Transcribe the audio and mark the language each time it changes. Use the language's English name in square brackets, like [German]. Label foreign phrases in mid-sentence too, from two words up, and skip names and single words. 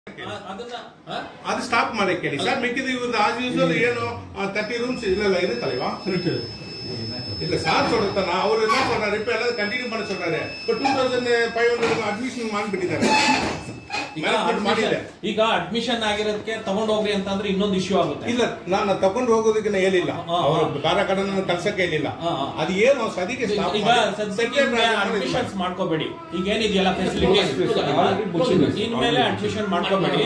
[Kannada] ಅದು ಸ್ಟಾಪ್ ಮಾಡಕ್ಕೆ ಹೇಳಿ ಸರ್. ಮಿಕ್ಕಿದ ಇವ್ರದ್ದು [English] as usual [Kannada] ಏನು 30 ರೂಮ್ಸ್ ಇಲ್ಲ ಇರುತ್ತಲ್ವಾ [Tamil] இல்ல சார் சொல்றதா அவர் என்ன சொல்றாரு இப்ப எல்லாம் கண்டினியூ பண்ண சொல்றாரு. [Kannada] இப்ப 2500 ಅಡ್ಮಿಷನ್ ಮಾಡಿಬಿಟ್ಟಿದ್ದಾರೆ. ಈಗ ಅಡ್ಮಿಷನ್ ಆಗಿರೋದಕ್ಕೆ ತಗೊಂಡು ಹೋಗ್ರಿ ಅಂತಂದ್ರೆ ಇನ್ನೊಂದು ಇಶ್ಯೂ ಆಗುತ್ತೆ. ಇಲ್ಲ ನಾನು ತಗೊಂಡು ಹೋಗೋದಕ್ಕೆ ಹೇಳಿಲ್ಲ, ಕಾರ್ಯಕರ್ತನ ಕಳ್ಸಕ್ಕೆ ಹೇಳಿಲ್ಲ. ಅದು ಏನು ಸದಿಗೆ ಅಡ್ಮಿಷನ್ಸ್ ಮಾಡ್ಕೋಬೇಡಿ. ಈಗ ಏನಿದೆಯಲ್ಲ ಫೆಸಿಲಿಟೀಸ್ ಇನ್ಮೇಲೆ ಅಡ್ಮಿಷನ್ ಮಾಡ್ಕೋಬೇಡಿ.